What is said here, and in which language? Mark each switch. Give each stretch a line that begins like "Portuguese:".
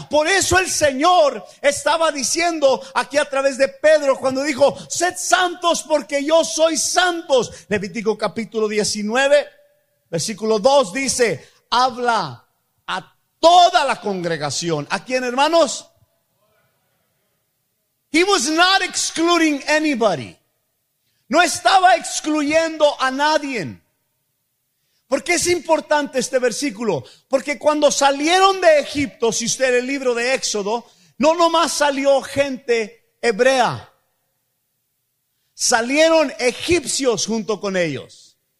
Spanish: Por eso el Señor estaba diciendo aquí a través de Pedro cuando dijo, sed santos porque yo soy santos. Levítico capítulo 19, versículo 2 dice, habla a toda la congregación. ¿A quién, hermanos?
English: He was not excluding anybody.
Spanish: No estaba excluyendo a nadie. ¿Por qué es importante este versículo? Porque cuando salieron de Egipto, si usted lee el libro de Éxodo, no nomás salió gente hebrea. Salieron egipcios junto con ellos.